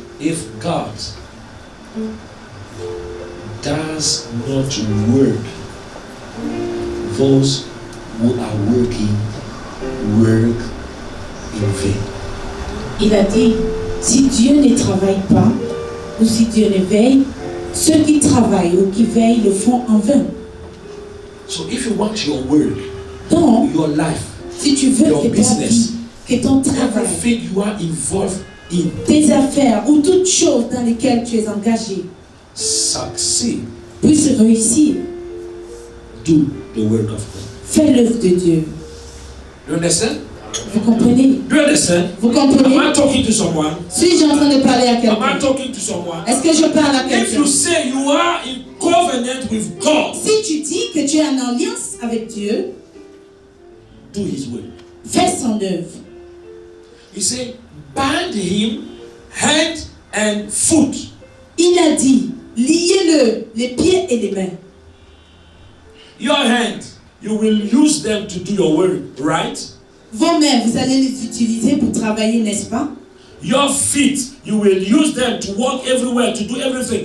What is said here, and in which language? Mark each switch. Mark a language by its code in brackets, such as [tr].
[en] if God does not work, those who are working work in vain. [fr] il a dit, si Dieu ne travaille pas, ou si Dieu ne veille, ceux qui travaillent ou qui veillent le font en vain. [en] So if you want your work, [fr] Donc, [en] your life, [fr] si tu veux [en] your [fr] que ta [en] business, [fr] vie, que ton travail, [en] everything you are involved in [fr] tes affaires ou toutes choses dans lesquelles tu es engagé [en] succeed, [fr] puissent réussir, [en] do the work of God. [fr] fais l'œuvre de Dieu. [en] You understand? [fr] Vous comprenez? [en] Do you understand? [fr] Vous [en] Am [fr] comprenez? [en] I talking to someone? [fr] Suis-je en train de parler à [en] Am I [fr] quelqu'un? [en] talking to someone? [fr] Est-ce que je parle à [en] If [fr] quelqu'un? [en] you say you are in covenant with God, [fr] Si tu dis que tu es en alliance avec Dieu, [en] do His will. [fr] fais son œuvre. [en] He said, bind him hand and foot. [fr] Il a dit, liez-le, les pieds et les mains. [en] Your hand, you will use them to do your work, right? [fr] Vos mains, vous allez les utiliser pour travailler, n'est-ce pas? [en] Your feet, you will use them to walk everywhere, to do everything.